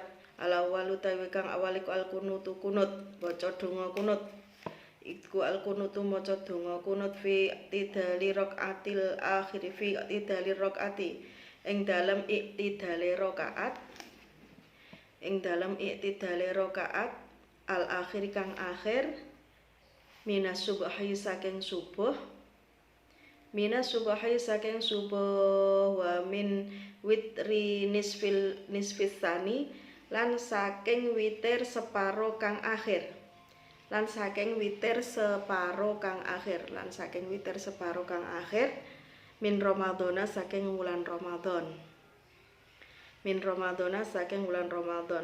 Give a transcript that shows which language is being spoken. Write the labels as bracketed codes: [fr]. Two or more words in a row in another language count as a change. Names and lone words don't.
[jv] Al-awwal utawi kang awal iku al-kunutu kunut, maca donga kunut. Iku al-kunutu maca donga kunut [ar] في اعتدال الركعة الأخيرة, في اعتدال الركعة [jv] ing dalem iktidale rakaat, ing dalem iktidale rakaat [ar] الأخير [jv] kang akhir, [ar] من الصبح [jv] saking subuh, [ar] من الصبح [jv] saking subuh, [ar] ومن وتر النصف الثاني [jv] lan saking witir separo kang akhir. Lan saking witir separo kang akhir, lan saking witir separo kang akhir, [ar] من رمضان [jv] saking wulan Ramadan. [ar] من رمضان [jv] saking wulan Ramadan.